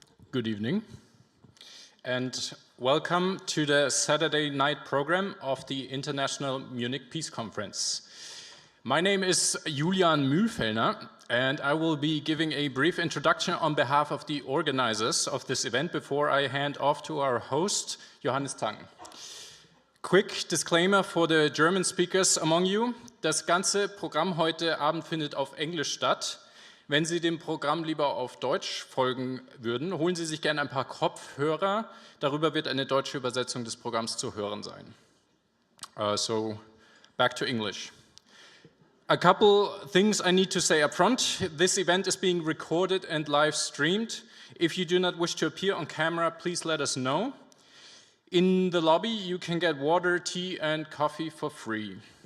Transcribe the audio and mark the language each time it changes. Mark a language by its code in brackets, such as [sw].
[en] Good evening, and welcome to the Saturday night program of the International Munich Peace Conference. My name is Julian Mühlfellner, and I will be giving a brief introduction on behalf of the organizers of this event before I hand off to our host, Johannes Zang. Quick disclaimer for the German speakers among you. [de] Das ganze Programm heute Abend findet auf Englisch statt. Wenn Sie dem Programm lieber auf Deutsch folgen würden, holen Sie sich gerne ein paar Kopfhörer. Darüber wird eine deutsche Übersetzung des Programms zu hören sein. [en] So, back to English. A couple things I need to say up front. This event is being recorded and live streamed. If you do not wish to appear on camera, please let us know. In the lobby, you can get water, tea, and coffee for free.